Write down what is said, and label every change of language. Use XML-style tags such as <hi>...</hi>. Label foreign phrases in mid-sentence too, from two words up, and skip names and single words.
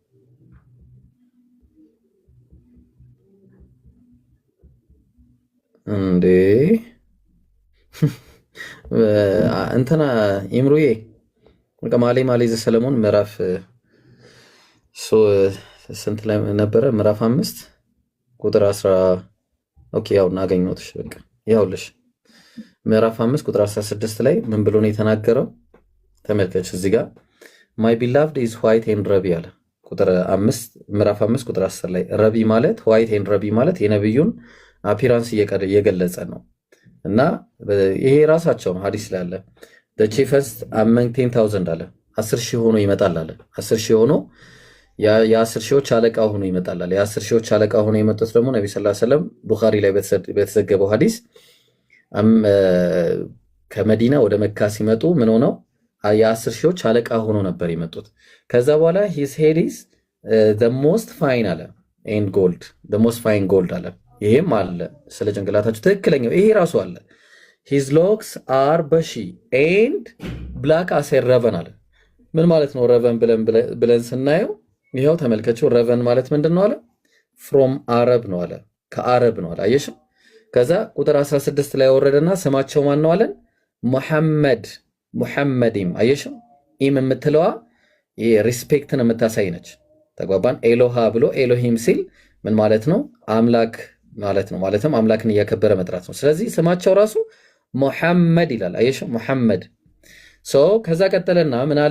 <am>እንዴ እንትና ኢምሩዬ በቃ ማሌ ዘሰለሞን ምዕራፍ ስንት ላይ ነበረ? ምዕራፍ 5 ቁጥር 10 ኦኬ ያው እናገኘውትሽ በቃ ያውልሽ ምዕራፍ 5 ቁጥር 16 ላይ ምን ብሎ ነው የተናገረው? ተመልከች እዚህ ጋር</am> <en>my beloved is white and ruddy</en> <am>አለ። ቁጥር 5 ምዕራፍ 5 ቁጥር 10 ላይ ረቢ ማለት</am> <en>white and ruddy</en> <am>ማለት የነብዩን አፒራንስ እየገለጸ ነው። እና ይሄ ራሳቸው ነው ሐዲስ ላይ አለ</am> <en>the chiefest among 10,000</en> <am>አለ 10,000 ሆኖ ይመጣል አለ 10,000 ሆኖ የ10 ሺዎች አለቃ ሆኖ ይመጣል አለ። የ10 ሺዎች አለቃ ሆኖ የመጡት ደግሞ ነብዩ ሰለላሁ ዐለይሂ ወሰለም ቡኻሪ ላይ በተዘገበው ሐዲስ ከመዲና ወደ መካ ሲመጡ ምን ሆነው የ10 ሺዎች አለቃ ሆኖ ነበር የመጡት። ከዛ በኋላ</am> <en>his head is the most fine</en> <am>አለ</am> <en>and gold the most fine gold</en> <am>አለ። ይሄም አለ ስለ ጭንቅላታቸው ትክክለኛው ይሄ ራሱ አለ</am> <en>his locks are bushy and black as a raven</en> <am>አለ። ምን ማለት ነው ረቨን ብለን ስናየው ይሄው ተመልከቹ። ረቨን ማለት ምንድነው አለ</am> <en>from arab</en> <am>ነው አለ ከአረብ ነው አለ። አየሽ ከዛ ቁጥር 16 ላይ ወረደና ስማቸው ማን ነው አለን? ሙሐመድም። አየሽ ኢም የምትለዋ ሪስፔክትን የምታሳይ ነች። ተግባባን። ኤሎሃ ብሎ ኤሎሂም ሲል ምን ማለት ነው? አምላክ ማለት ነው። ማለትም አምላክን እያከበረ መጥራት ነው። ስለዚህ ስማቸው ራሱ ሙሐመድ ይላል። አየሽ ሙሐመድ ከዛ ቀጠለና ምን አለ?</am>